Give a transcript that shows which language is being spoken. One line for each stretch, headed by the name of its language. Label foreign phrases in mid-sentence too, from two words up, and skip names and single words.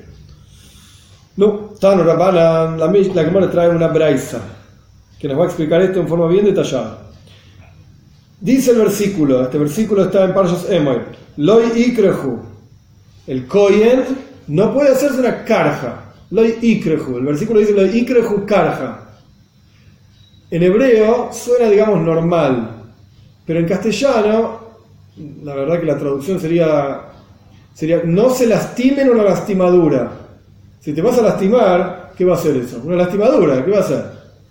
Spanish: No,
Hebrew: תנו רבנן,
Spanish: la Gemara trae una braisa que nos va a explicar esto en forma bien detallada. Dice el versículo, este versículo está en Parshas Emoy,
Hebrew: לא יקרחו,
Spanish: el Kohen no puede hacerse una karja.
Hebrew: לא יקרחו,
Spanish: el versículo dice
Hebrew: לא יקרחו קרחה.
Spanish: En hebreo suena, digamos, normal, pero en castellano, la verdad que la traducción sería no se lastimen una lastimadura. Si te vas a lastimar, ¿qué va a ser eso? Una lastimadura, ¿qué va a ser?